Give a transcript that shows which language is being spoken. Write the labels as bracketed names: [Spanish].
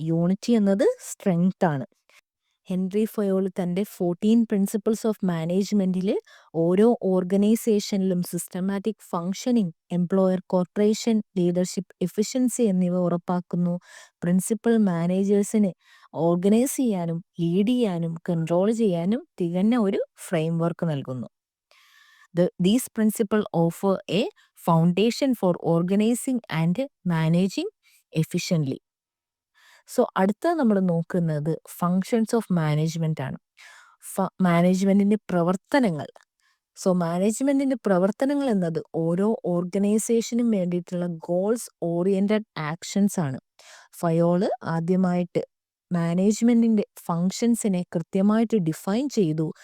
[Malayalam] Unity എന്നത് strength ആണ്. Henry Fayol തൻ്റെ 14 പ്രിൻസിപ്പിൾസ് ഓഫ് മാനേജ്മെന്റിൽ ഓരോ ഓർഗനൈസേഷനിലും systematic functioning, employer corporation, leadership efficiency എന്നിവ ഉറപ്പാക്കുന്നു. പ്രിൻസിപ്പൽ മാനേജേഴ്സിന് ഓർഗനൈസ് ചെയ്യാനും ലീഡ് ചെയ്യാനും കൺട്രോൾ ചെയ്യാനും തികഞ്ഞ ഒരു ഫ്രെയിംവർക്ക് നൽകുന്നു. [English] These principles offer a foundation for organizing and managing efficiently. [Malayalam] So അടുത്ത നമ്മൾ നോക്കുന്നത് ഫങ്ഷൻസ് ഓഫ് മാനേജ്മെന്റ് ആണ്. മാനേജ്മെന്റിന്റെ പ്രവർത്തനങ്ങൾ. സോ മാനേജ്മെന്റിന്റെ പ്രവർത്തനങ്ങൾ എന്നത് ഓരോ ഓർഗനൈസേഷനും വേണ്ടിയിട്ടുള്ള ഗോൾസ് ഓറിയന്റഡ് ആക്ഷൻസ് ആണ്. ഫയോള് ആദ്യമായിട്ട് മാനേജ്മെന്റിന്റെ ഫങ്ഷൻസിനെ കൃത്യമായിട്ട് ഡിഫൈൻ ചെയ്തു.